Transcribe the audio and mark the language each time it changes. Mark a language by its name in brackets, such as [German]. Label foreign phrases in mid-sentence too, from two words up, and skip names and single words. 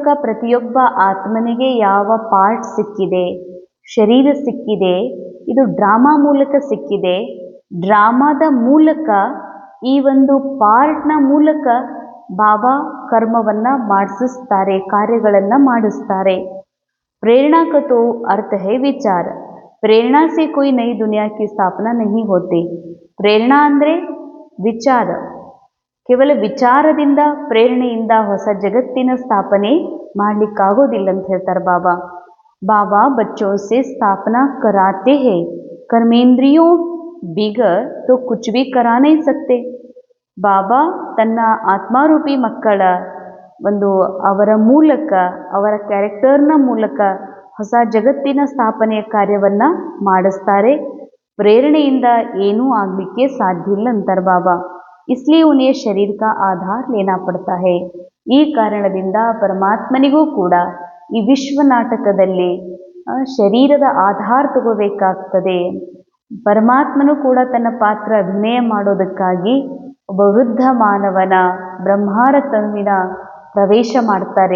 [Kannada] ಪ್ರತಿಯೊಬ್ಬ ಆತ್ಮನಿಗೆ ಯಾವ ಪಾರ್ಟ್ ಸಿಕ್ಕಿದೆ, ಶರೀರ ಸಿಕ್ಕಿದೆ, ಇದು ಡ್ರಾಮಾ ಮೂಲಕ ಸಿಕ್ಕಿದೆ. ಡ್ರಾಮಾದ ಮೂಲಕ, ಈ ಒಂದು ಪಾರ್ಟ್ನ ಮೂಲಕ ಬಾಬಾ ಕರ್ಮವನ್ನು ಮಾಡಿಸ್ತಾರೆ, ಕಾರ್ಯಗಳನ್ನು ಮಾಡಿಸ್ತಾರೆ. [Hindi] प्रेरणा का तो अर्थ है विचार. प्रेरणा से कोई नई दुनिया की स्थापना नहीं होती. [Kannada] प्रेरणा ಅಂದರೆ ವಿಚಾರ. ಕೇವಲ ವಿಚಾರದಿಂದ ಪ್ರೇರಣೆಯಿಂದ ಹೊಸ ಜಗತ್ತಿನ ಸ್ಥಾಪನೆ ಮಾಡಲಿಕ್ಕಾಗೋದಿಲ್ಲ ಅಂತ ಹೇಳ್ತಾರೆ ಬಾಬಾ. [Hindi] बाबा बच्चों से स्थापना कराते हैं, कर्मेंद्रियों बिगर तो कुछ भी करा नहीं सकते. [Kannada] ಬಾಬಾ ತನ್ನ ಆತ್ಮಾರೂಪಿ ಮಕ್ಕಳ ಅವರ ಮೂಲಕ, ಅವರ ಕ್ಯಾರೆಕ್ಟರ್ನ ಮೂಲಕ ಹೊಸ ಜಗತ್ತಿನ ಸ್ಥಾಪನೆಯ ಕಾರ್ಯವನ್ನು ಮಾಡಿಸ್ತಾರೆ. ಪ್ರೇರಣೆಯಿಂದ ಏನೂ ಆಗಲಿಕ್ಕೆ ಸಾಧ್ಯ ಇಲ್ಲ ಅಂತಾರೆ ಬಾಬಾ. [Hindi] इसलिए उन्हें शरीर का आधार लेना पड़ता है. [Kannada] ಈ ಕಾರಣದಿಂದ ಪರಮಾತ್ಮನಿಗೂ ಕೂಡ ಈ ವಿಶ್ವ ನಾಟಕದಲ್ಲಿ ಶರೀರದ ಆಧಾರ ತಗೋಬೇಕಾಗ್ತದೆ. ಪರಮಾತ್ಮನು ಕೂಡ ತನ್ನ ಪಾತ್ರ ಅಭಿನಯ ಮಾಡೋದಕ್ಕಾಗಿ ಒಬ್ಬ ವೃದ್ಧ ಮಾನವನ ಬ್ರಹ್ಮಾರ ತನುವಿನ ಪ್ರವೇಶ ಮಾಡ್ತಾರೆ.